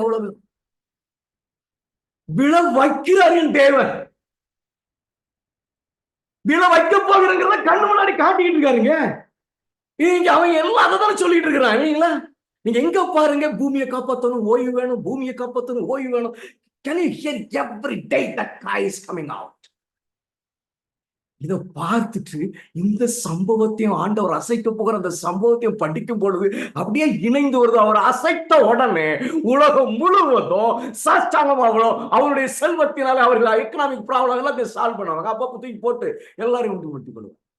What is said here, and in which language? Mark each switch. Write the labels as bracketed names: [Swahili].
[Tamil] அவ்வளவு விழ வைக்கிறார் என் தேவன். விழ வைக்க போகிறங்கிறத கண்ணு முன்னாடி காட்டிக்கிட்டு இருக்காருங்க. இங்க அவன் எல்லாம் அதை தானே சொல்லிட்டு இருக்கிறான் இல்லைங்களா? நீங்க எங்க பாருங்க, பூமியை காப்பாற்றணும், ஓய்வு வேணும், பூமியை காப்பாற்றணும், ஓய்வு வேணும். [English] Can you hear every day that cry is coming out? [Tamil] இதை பார்த்துட்டு இந்த சம்பவத்தையும் ஆண்டவர் அசைக்க போகிற அந்த சம்பவத்தையும் படிக்கும் பொழுது அப்படியே இணைந்து வருது. அவர் அசைத்த உடனே உலகம் முழுவதும் சாஷ்டாங்கமாகணும். அவருடைய செல்வத்தினால அவர்கள் எக்கனாமிக் ப்ராப்ளம் எல்லாம் சால்வ் பண்ணுவாங்க. அப்ப தூக்கி போட்டு எல்லாரையும் உண்டு விட்டு கொள்ளுவாங்க.